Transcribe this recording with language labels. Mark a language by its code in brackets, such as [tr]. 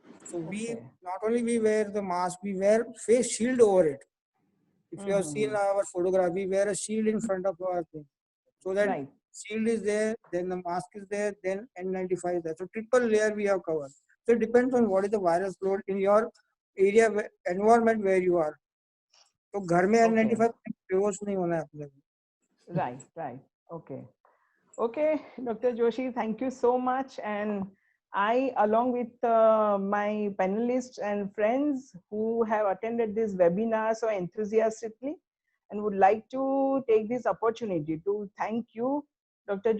[en] So we not only we wear the mask, we wear face shield over it. If you have seen our photograph, we wear a shield in front of our thing. So that shield is there, then the mask is there, then N95 is there. So triple layer we have covered. So it depends on what is the virus load in your area, environment where you are. [hi] So घर में N95 बेहोश नहीं होना है अपने को. [en] Right. Okay, Dr. Joshi, thank you so much. And I, along with my panelists and friends who have attended this webinar so enthusiastically, and would like to take this opportunity to thank you, Dr.